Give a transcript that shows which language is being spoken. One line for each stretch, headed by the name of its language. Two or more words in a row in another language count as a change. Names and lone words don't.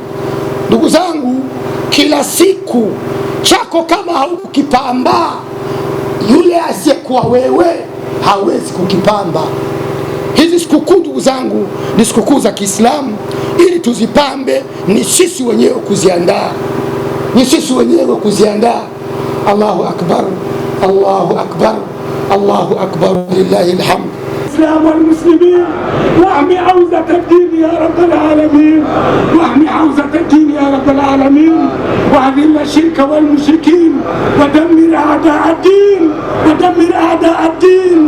Swahili: Ndugu zangu, kila siku chako kama haukipamba, yule asiyekuwa wewe hawezi kukipamba. Hizi sikukuu ndugu zangu ni sikukuu za Kiislamu. Ili tuzipambe ni sisi wenyewe kuziandaa, ni sisi wenyewe kuziandaa.
Arabic: الله أكبر، الله أكبر، الله أكبر، لله الحمد. الإسلام والمسلمين، واحمي حوزة الدين يا رب العالمين، واحمي حوزة الدين يا رب العالمين، واذل الشرك والمشركين، ودمر أعداء الدين، ودمر أعداء الدين.